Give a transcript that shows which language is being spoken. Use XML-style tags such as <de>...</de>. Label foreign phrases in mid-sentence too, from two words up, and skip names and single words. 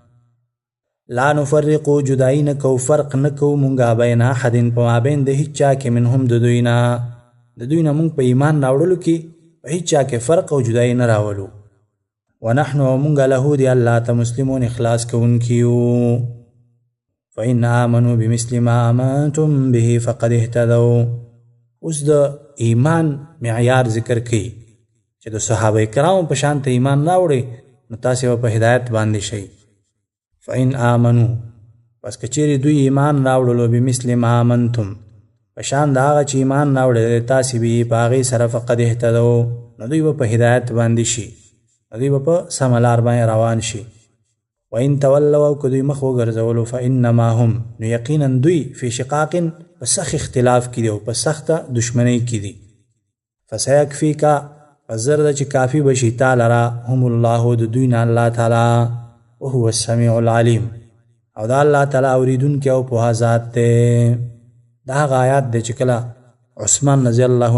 <ar>لا نفرقو</ar> <ps>جدایي نه کوو فرق نه کوو مونږ</ps> <ar>بین احد</ar> <ps>په مابین د هیڅ چا کې منهم د دوی نه مونږ په ایمان راوړلو کې په هیڅ چا کې فرق او جدایي نه راولو ونحنو او مونږ له د الله ته مسلمون اخلاص کوونکي یو</ps> <ar>فإن آمنوا بمثل ما آمنتم به فقد اهتدوا</ar> <ps>اوس د ایمان معیار ذکر کوي چې د صحابه کرامو په شان ته ایمان راوړئ نو تاسې به په هدایت باندې شئ</ps> <ar>فإن آمنوا</ar> <ps>پس که چیرې دوی ایمان راوړلو</ps> <ar>بمثل ما آمنتم</ar> <ps>په شان د هغه چې ایمان راوړی تاسې به په هغې سره</ps> <ar>فقد اهتدوا</ar> <ps>نو دوی به په هدایت باندې شي نو دوی به په سمه لار باندې روان شي</ps> <ar>وإن تولوا</ar> <ps>او که دوی مخ وګرځولو</ps> <ar>فإنما هم</ar> <ps>نو یقینا دوی</ps> <ar>فی شقاق</ar> <ps>په سخت اختلاف کې دي او په سخته دشمنۍ کې دي فسیکفیکا پس زر ده چې کافي به شي تا لره هم الله د دوی نه الله تعالی</ps> <ar>وهو السمیع العلیم</ar> <ps>او دا الله تعالی اوریدونکی او پوهه ذات دی دا هغه آیات دی چې کله عثمان</ps> <ar>رضی الله</ar>